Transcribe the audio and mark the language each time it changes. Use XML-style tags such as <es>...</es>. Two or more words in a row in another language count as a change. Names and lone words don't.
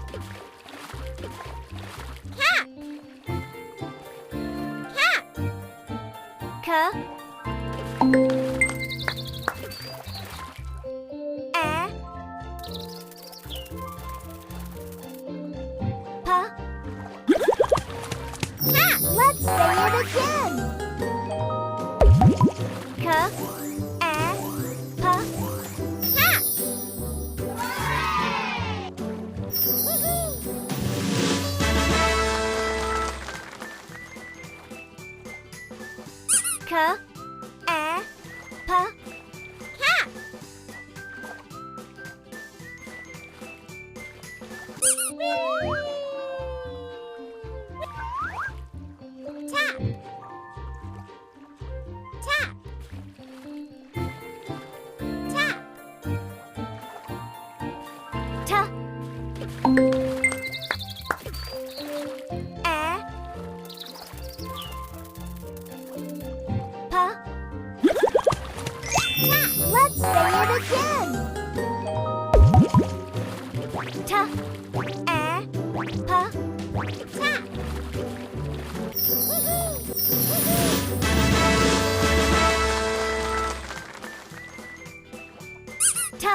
<en>Cat. Cat. Ca. Pa. Cat. Let's say it again. Ca. Pa. Cat. Ca. Pa. Cat. Tap. Tap. Tap. Ta. Pa. Tap. Let's say it again. Ta. Pa. Tap. Ta.</en>